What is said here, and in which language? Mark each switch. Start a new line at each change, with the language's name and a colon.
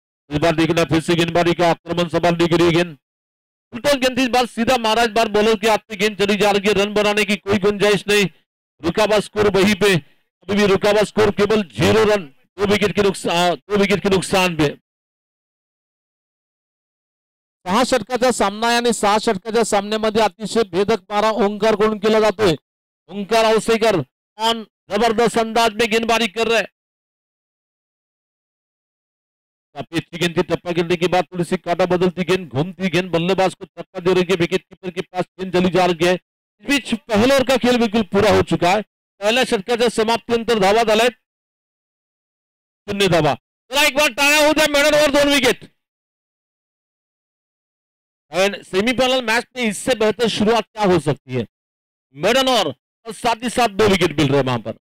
Hindi: इस बार देखना फिर से गेंदबाजी का आक्रमण संभालने के लिए गेंद उल्टा गेंद इस बार सीधा महाराज बार बॉलर के हाथ में गेंद चली जा रही है। रन बनाने की कोई गुंजाइश नहीं। रुका हुआ स्कोर वहीं पे, अभी भी रुका हुआ स्कोर केवल 0 रन, 2 विकेट के नुकसान पे।
Marathi: 6 षटकाचा सामना आहे आणि 6 षटकाच्या सामन्यामध्ये अतिशय भेदक मारा ओंकार कडून केला जातोय।
Hindi: ओंकार औसेकर ऑन जबरदस्त अंदाज में गेंदबाजी कर रहे हैं। काफी अच्छी गेंद की टप्पा गिरने के बाद थोड़ी सी काटा बदलती गेंद, घूमती गेंद बल्लेबाज को धक्का दे रही है, विकेट कीपर के पास गेंद चली जा रही है। इस बीच पहले ओवर का खेल बिल्कुल पूरा हो चुका है।
Marathi: पहिल्या षटकाच्या समाप्तीनंतर धावा झाल्यात 0 धावा। चला एक बार टाळ्या होऊ द्या, middle over 2 wicket.
Hindi: Semifinal match में इससे बेहतर शुरुआत क्या हो सकती है। मिडल ओवर और साथ ही साथ 2 विकेट मिल रहे हैं वहां पर।